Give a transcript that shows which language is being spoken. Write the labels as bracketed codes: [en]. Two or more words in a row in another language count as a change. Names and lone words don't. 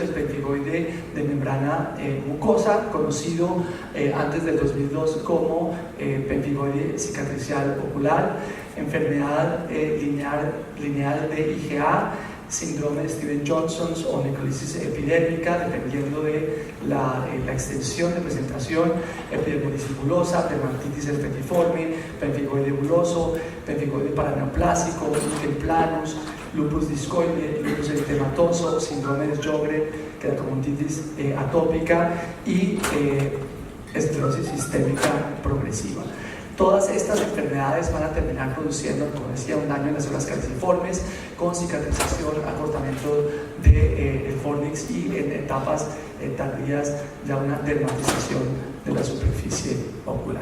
[es] el pemfigoide de membrana mucosa, conocido antes del 2002 como pemfigoide cicatricial ocular, enfermedad lineal de IgA, síndrome de Stevens-Johnson o necrosis epidérmica, dependiendo de la extensión de presentación, epidermodiscipulosa, dermatitis herpetiforme, pemfigoide buloso, pemfigoide paraneoplásico, lichen planus, lupus discoide, lupus eritematoso, síndrome de Sjögren, queratocontitis atópica y esclerosis sistémica progresiva. Todas estas enfermedades van a terminar produciendo, como decía, un daño en las células calciformes con cicatrización, acortamiento del fornix y en etapas tardías ya una dermatización de la superficie ocular.